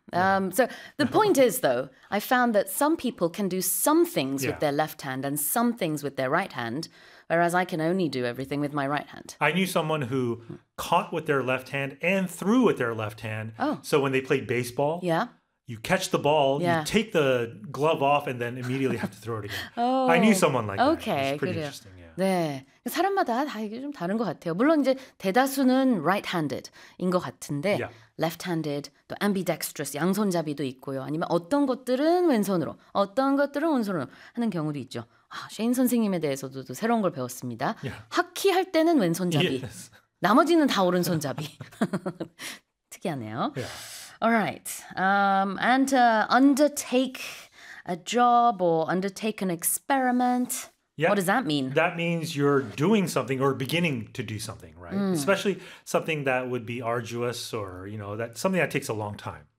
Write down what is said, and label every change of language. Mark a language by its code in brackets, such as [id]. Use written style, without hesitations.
[en] So the point is, though, I found that some people can do some things with their left hand and some things with their right hand, whereas I can only do everything with my right hand. I knew someone who caught with their left hand and threw with their left hand. Oh. So when they played baseball. Yeah. You catch the ball, you take the glove off, and then immediately have to throw it again. Oh, I knew someone like okay, pretty [ko] 그래요. [en] Interesting. Yeah. [ko] 네, 사람마다 다 이게 좀 다른 것 같아요. 물론 이제 대다수는 right-handed인 것 같은데 left-handed, 또 ambidextrous, 양손잡이도 있고요. 아니면 어떤 것들은 왼손으로, 어떤 것들은 오른손으로 하는 경우도 있죠. 아, 쉐인 선생님에 대해서도 또 새로운 걸 배웠습니다. [en] Yeah. [ko] 하키 할 때는 왼손잡이, [en] yes. [ko] 나머지는 다 오른손잡이. 특이하네요. [en] Yeah. All right. And to undertake a job or undertake an experiment, what does that mean? That means you're doing something or beginning to do something, right? Mm. Especially something that would be arduous or, you know, that something that takes a long time.